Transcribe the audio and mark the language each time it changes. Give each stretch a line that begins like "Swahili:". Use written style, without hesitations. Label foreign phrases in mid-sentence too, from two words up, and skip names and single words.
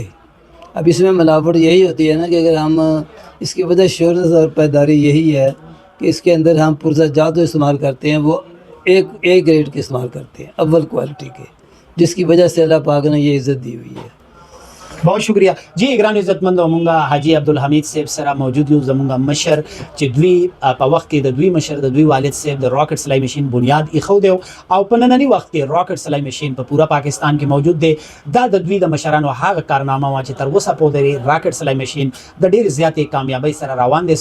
Urdu: اب اس میں ملاوٹ یہی ہوتی ہے نا کہ اگر ہم اس کی وجہ شہرت اور پائیداری یہی ہے کہ اس کے اندر ہم پرزہ جات استعمال کرتے ہیں, وہ ایک گریڈ کے استعمال کرتے ہیں, اول کوالٹی کے, جس کی وجہ سے اللہ پاک نے یہ عزت دی ہوئی ہے. بہت شکریہ جی.
Pashto: گران عزت مند مونگا حاجی عبدالحمید صاحب سرا موجود یو زمونگا مشر چې دوی په وخت کې د دوی مشر د دوی والد صاحب د راکټ سلائی مشین بنیاد ایښود او په نننی وخت کې راکټ سلائی مشین په پورا پاکستان کې موجود دی. دا د دوی د مشرانو هغه کارنامه وه چې تر اوسه پورې راکټ سلائی مشین د ډېر زیاتې کامیابۍ سره روان دی.